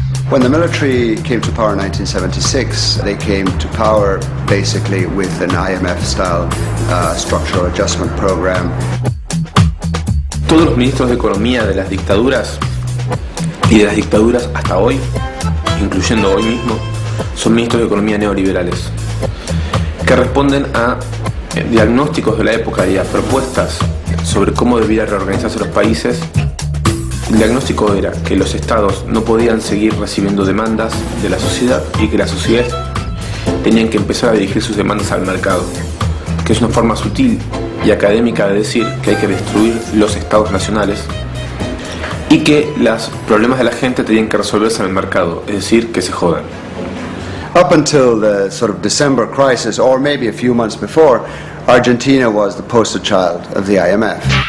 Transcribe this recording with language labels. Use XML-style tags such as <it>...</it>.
<en>When the military came to power in 1976, they came to power basically with an IMF-style structural adjustment program.</en> <es>Todos los ministros de economía de las dictaduras y de las dictaduras hasta hoy, incluyendo hoy mismo, son ministros de economía neoliberales, que responden a diagnósticos de la época y a propuestas sobre cómo debían reorganizarse los países. El diagnóstico era que los estados no podían seguir recibiendo demandas de la sociedad y que la sociedad tenían que empezar a dirigir sus demandas al mercado, que es una forma sutil y académica de decir que hay que destruir los estados nacionales y que los problemas de la gente tenían que resolverse en el mercado, es decir, que se jodan.</es> <en>Up until the sort of December crisis, or maybe a few months before, Argentina was the poster child of the IMF.</en>